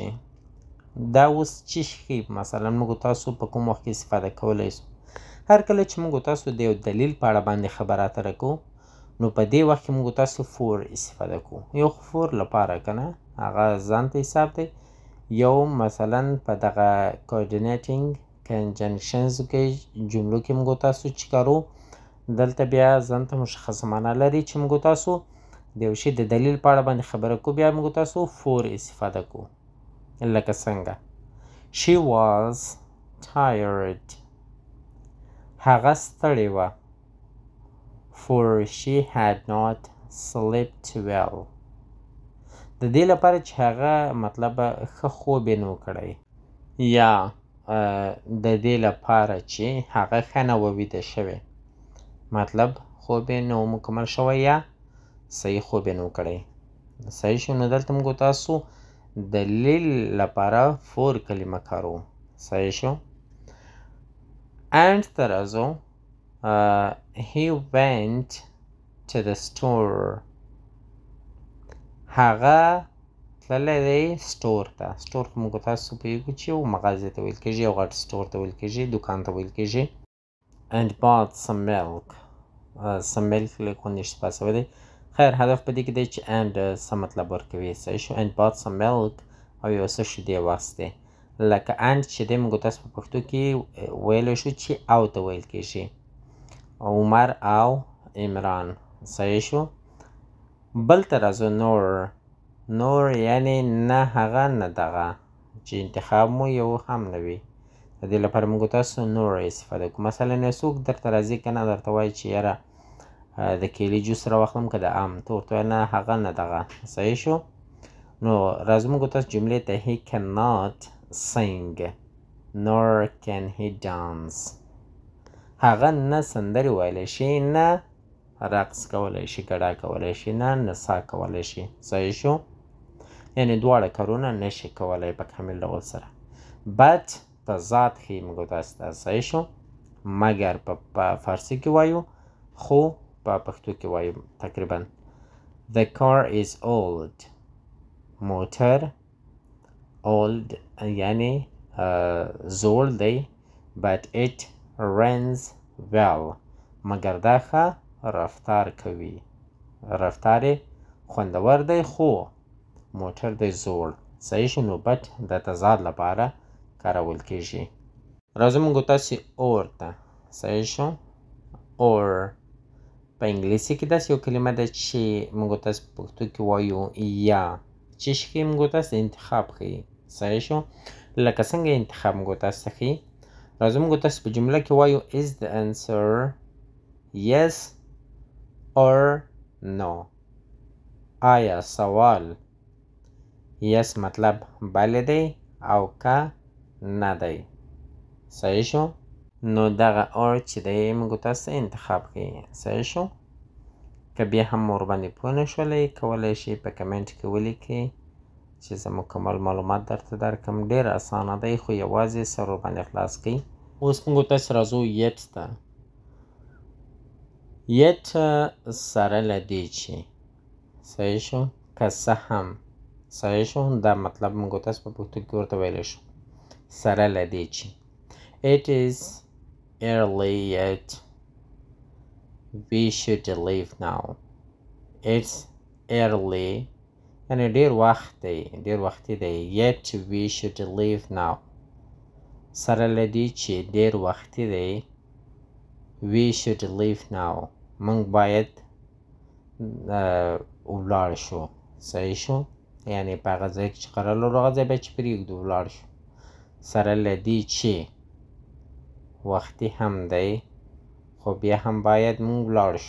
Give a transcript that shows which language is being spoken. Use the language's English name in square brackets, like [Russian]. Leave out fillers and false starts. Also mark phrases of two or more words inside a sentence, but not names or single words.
[Pashto] دا اوس چې ښیي مثلا موږ تاسو په کوم وخت کې استفاده کولی شو. هر کله چې موږ تاسو د یو دلیل په اړه باندې خبره اتره کوو نو په دې وخت کې موږ تاسو فور استفاده کوو. یو خو فور لپاره که نه هغه ځان ته حساب دی. یو مثلا په دغه [English] coordinating conjunctions [Pashto] کې جملو کې موږ تاسو چې کارو دلته بیا ځان ته مشخصه معنا لري چې موږ تاسو د یو شي د دلیل په اړه باندې خبره کوو بیا موږ تاسو فور استفاده کوو. لکه څنګه [English] she was tired. [Pashto] هغه ستړې وه. [English] for she had not slept well. [Pashto] د دې لپاره چې هغه مطلب ښه خوب یې نه و کړی، یا د دې لپاره چې هغه ښه نه وه ویده شوې، مطلب خوب یې نه و مکمل شوی یا صحیح خوب یې نه و کړی. صحیح شو؟ نو دلته موږ تاسو دلیل لپاره فور کلمه کاروو. صحیح شو؟ and ته راځو. [English] He went to the store. [Pashto] هغه تللی دی سټور ته. سټور خو موږ تاسو پوهېږو چې یو مغازې ته ویل کېږي، یو غټ سټور ته ویل کېږي، دوکان ته ویل کېږي. [English] and bought some milk. some milk [Pashto] لږ غوندې اشتباه شوی دی. خیر هدف په دې کې دی چې and څه مطلب ورکوي. صحیح شو. [English] and bought some milk [Pashto] او یو څه شیدې واخیستې. لکه and چې دی موږ تاسو په پښتو کې ویلی شو چې او ته ویل کېږي. عمر او عمران. صحیح شو. بل ته راځو. نور یعنی نه هغه نه دغه، چې انتخاب مو یو هم نه وي. د دې لپاره موږ تاسو نور استفاده کوو. مثلا یو څوک درته راځي که نه درته وایي چې یاره د کیلي جوس راواخلم که د ام، ته ورته وایې نه هغه نه دغه. صحیح شو. نو راځو موږ تاسو جملې ته. [English] he cannot sing nor can he dance. [Pashto] هغه نه سندرې ویلی شي، نه رقص کولی شي، ګډا کولی شي، نه نڅا کولی شي. صحیح شو. یعنې دواړه کارونه نشي کولی په کامل ډول سره. but تضاد ښیي موږ تاسو ته. صحیح شو. مګر په فارسي کې وایو، خو په پښتو کې وایو تقریبا. [English] the car is old. موټر old [Pashto] یعنی زوړ دی. [English] but it runs well. [Pashto] مګر دا ښه رفتار کوي. رفتار یې خوندور دی خو موټر دی زوړ. صحیح شو. نو but د تضاد لپاره کارول کېږي. راځو موږ تاسې اور ته. صحیح شو. اور په انګلیسي کې داسې یو کلمه ده چې موږ تاسې په پښتو کې وایو یا، چې ښیي موږ تاسې انتخاب ښیي. صحیح شو. لکه څنګه انتخاب موږ تاسې ته ښیي. راځو موږ تاسې په جمله کې وایو [English] is the answer yes or no. [Pashto] آیا سوال yes مطلب بله دی او که نه دی. صحیح شو. نو دغه اور چې دی موږ تاسو انتخاب ښیي. صحیح شو. که بیا هم ورباندې پوه نه شولئ کولی شئ په کمنټ کې ولیکئ چې زه مکمل معلومات درته درکړم. ډېر اسانه دی خو یوازې سر ورباندې خلاص کړئ. اوس موږ تاسو راځو یت ته. یت سره له دې چې. صحیح شو. که څه هم. صحیح شو. دا مطلب موږ تاسو په پښتو کې ورته ویلی شو. سره له دې چې [English] it is early yet we should leave now. it's early [Pashto] یعنی ډېر وخت دی، ډېر وختي دی. [English] yet we should leave now. [Pashto] سره له دې چې ډېر وختي دی [English] we should leave now. [Pashto] موږ باید ولاړ شو. صحیح شو. یعنی په هغه ځای کې چې قرار لرو هغه ځای باید چې پرېږدو ولاړ شو. سره له دې چې وختي هم دی خو بیا هم باید موږ ولاړ شو.